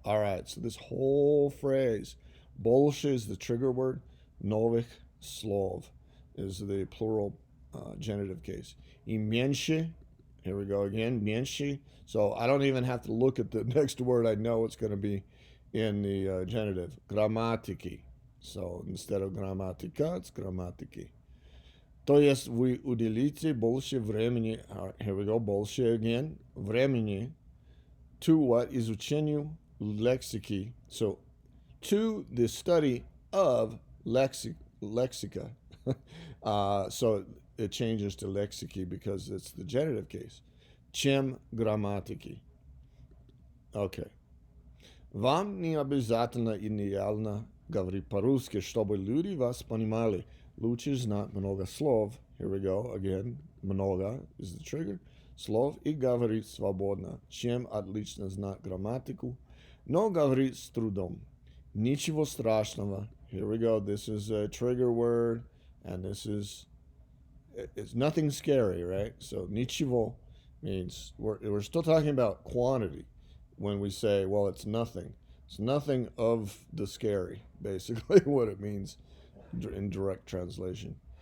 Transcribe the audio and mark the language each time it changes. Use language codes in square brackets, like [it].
[en] All right, so this whole phrase, больше is the trigger word, [ru] новых слов [en] is the plural genitive case. [ru] И меньше, [en] here we go again, меньше. So I don't even have to look at the next word. I know it's going to be in the genitive. [ru] Грамматики. [en] So instead of грамматика, it's грамматики. [ru] То есть вы уделите больше времени, [en] here we go, [ru] больше [en] again, [ru] времени [en] to what? [ru] Изучению лексики. [en] So to the study of lexica. So it changes to lexiki because it's the genitive case. [ru] Чем грамматики. [en] Okay. [ru] Вам не обязательно идеально говорить по-русски, чтобы люди вас понимали. Лучше знать много слов. [en] Here we go again. [ru] Много [en] is the trigger. [ru] Слов и говорить свободно. Чем отлично знать грамматику. Но говорит с трудом. Ничего страшного. [en] Here we go. This is a trigger word, and it's nothing scary, right? So ничего means we're still talking about quantity when we say, well, it's nothing. It's nothing of the scary, basically, what it means in direct translation.